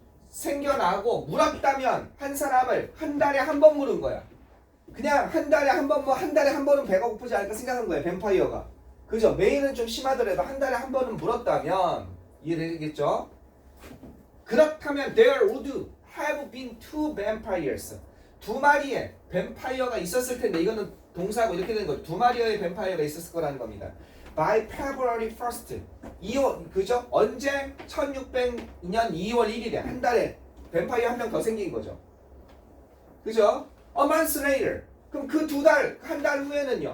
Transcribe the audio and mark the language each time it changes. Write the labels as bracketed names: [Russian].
[Korean] 생겨나고 물었다면 한 사람을 한 달에 한 번 물은 거야. 그냥 한 달에 한 번은 배가 고프지 않을까 생각한 거예요. 뱀파이어가. 그죠? 메인은 좀 심하더라도 한 달에 한 번은 물었다면 이해되겠죠? 그렇다면 [English] there would have been two vampires. [Korean] 두 마리의 뱀파이어가 있었을 텐데 이거는 동사고 이렇게 되는 거죠. 두 마리의 뱀파이어가 있었을 거라는 겁니다. [English] By February 1st. [Korean] 2월 그죠? 언제? 1602년 2월 1일에 한 달에 뱀파이어 한 명 더 생긴 거죠. 그죠? [English] A month later. [Korean] 그럼 그 한 달 후에는요.